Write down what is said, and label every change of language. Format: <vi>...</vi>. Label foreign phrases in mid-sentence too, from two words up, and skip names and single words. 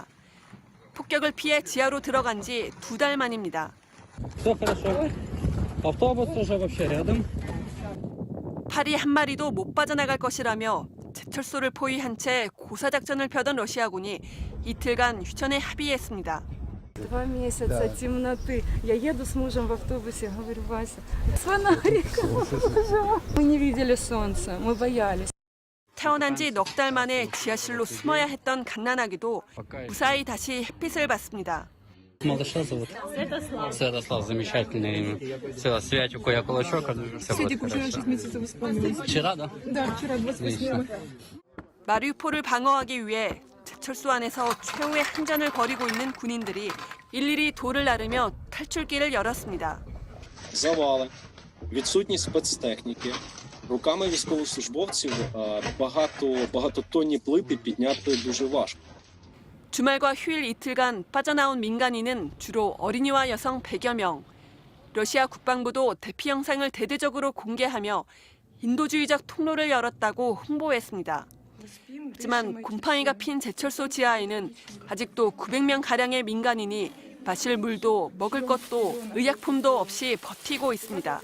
<ko>폭격을 피해 지하로 들어간 지 2달 만입니다. 파리 한 마리도 못 빠져나갈 것이라며 제철소를 포위한 채 고사작전을 펴던 러시아군이 이틀간 휴전에 합의했습니다.</ko> <ru>2 месяца темноты. Я еду с мужем в автобусе, говорю, Вася, с фонариком. Мы не видели солнца, мы боялись.</ru> <ko>태어난 지 넉 달 만에 지하실로 숨어야 했던 갓난아기도 무사히 다시 햇빛을 봤습니다.</ko> <ru>Малыша зовут? Святослав, замечательное имя. Святику я кулачок. Святик уже 6 месяцев исполнилось. Вчера, да? Да, вчера 28-го.</ru> <ko>마리우폴을 방어하기 위해 제철소 안에서 최후의 항전을 벌이고 있는 군인들이 일일이 돌을 나르며 탈출길을 열었습니다.</ko> <uk>Завали, відсутність спецтехніки, руками військовослужбовців багатотонні плити підняти дуже важко.</uk> <ko>주말과 휴일 이틀간 빠져나온 민간인은 주로 어린이와 여성 100여 명. 러시아 국방부도 대피 영상을 대대적으로 공개하며 인도주의적 통로를 열었다고 홍보했습니다. 하지만 곰팡이가 핀 제철소 지하에는 아직도 900명가량의 민간인이 마실 물도 먹을 것도 의약품도 없이 버티고 있습니다.</ko>